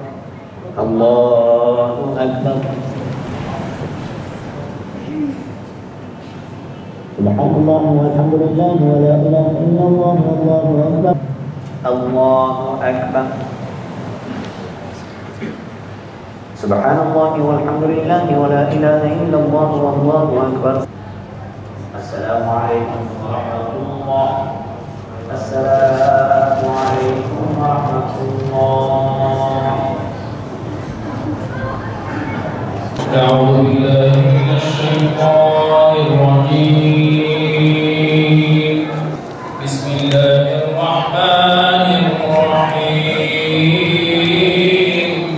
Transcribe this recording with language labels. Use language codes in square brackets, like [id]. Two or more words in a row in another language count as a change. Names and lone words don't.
[ar] الله أكبر سبحان الله والحمد لله ولا إله إلا الله الله أكبر الله أكبر سبحان الله والحمد لله ولا إله إلا الله الله أكبر السلام عليكم ورحمة الله السلام عليكم ورحمة الله أعوذ بالله من الشيطان الرجيم بسم الله الرحمن الرحيم